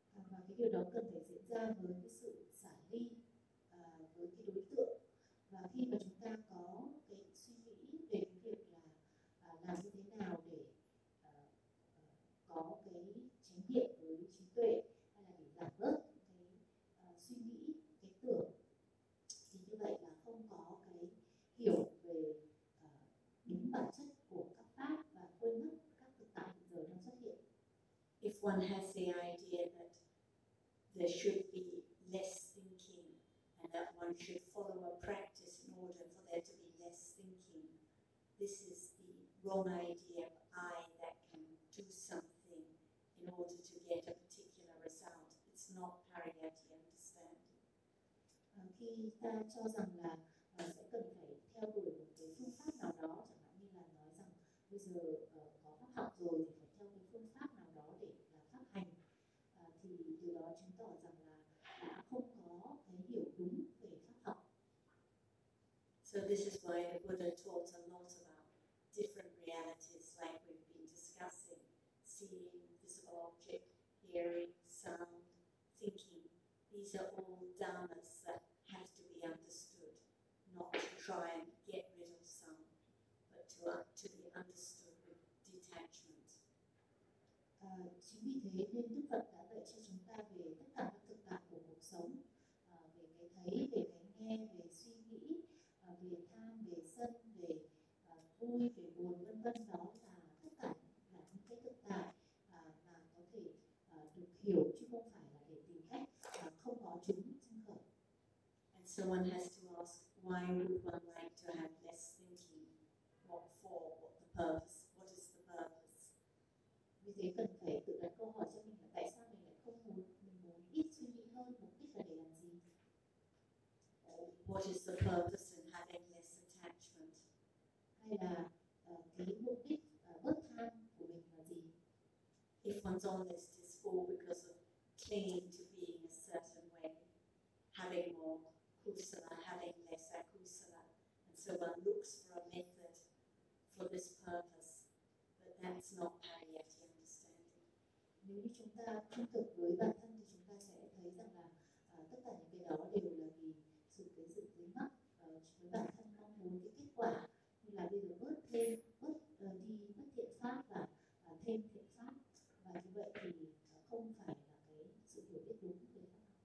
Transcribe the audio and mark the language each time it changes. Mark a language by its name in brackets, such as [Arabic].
[Vietnamese] Và cái điều đó cần phải diễn ra với cái sự xả ly với cái đối tượng. Và khi mà chúng ta có cái suy nghĩ về việc là làm như thế nào để có cái chánh niệm với chính tuệ hay là để giảm bớt cái suy nghĩ, cái tưởng, thì như vậy là không có cái hiểu về đúng bản chất của các pháp và quên mất các thực tại hiện giờ đang xuất hiện. [English] If one has the idea that there should be less thinking and that one should follow a practice in order for there to be less thinking, this is the wrong idea of I that can do something in order to get a particular result. It's not pariyatti, understand? [Vietnamese] Khi ta cho rằng là sẽ cần phải theo đuổi một cái phương pháp nào đó, chẳng hạn như là nói rằng bây giờ có pháp học rồi thì phải theo cái phương pháp nào đó để pháp hành, thì điều đó chứng tỏ rằng là đã không có cái hiểu đúng về pháp học. [English] So this is why the Buddha taught a lot about different realities like we've been discussing, seeing, visible object, hearing, sound, thinking. These are all dhammas that have to be understood, not to try and get rid of some, but to be understood with detachment. [Vietnamese] Chính vì thế nên Đức Phật đã dạy cho chúng ta về tất cả các thực tại của cuộc sống, về cái thấy, về cái nghe, về suy nghĩ, về tham, về sân, về vui, về buồn, vân vân, đó là tất cả là những cái thực tại mà có thể được hiểu, chứ không phải là để tìm cách không có chúng sinh khởi. [English] And so one has to ask, why would one like to have less thinking? What for? What the purpose? What is the purpose? [Vietnamese] Vì thế cần phải tự đặt câu hỏi cho mình là tại sao mình lại không muốn, mình muốn ít suy nghĩ hơn, mục đích là để làm gì? [English] What is the purpose in having less attachment? [Vietnamese] Hay là cái mục đích bớt tham của mình là gì? [English] If one's honest, it's all because of clinging to being a certain way, having more kusala, having less akusala, and so one looks for a method for this purpose, but that's not pariyatti understanding. [Vietnamese] Nếu như chúng ta trung thực với bản thân thì chúng ta sẽ thấy rằng là tất cả những cái đó đều là vì cái sự dưới mắt với bản thân mong muốn cái kết quả, như là bây giờ bớt thêm, bớt đi bất thiện pháp và thêm thiện pháp, và như vậy thì không phải là cái sự hiểu biết đúng về pháp.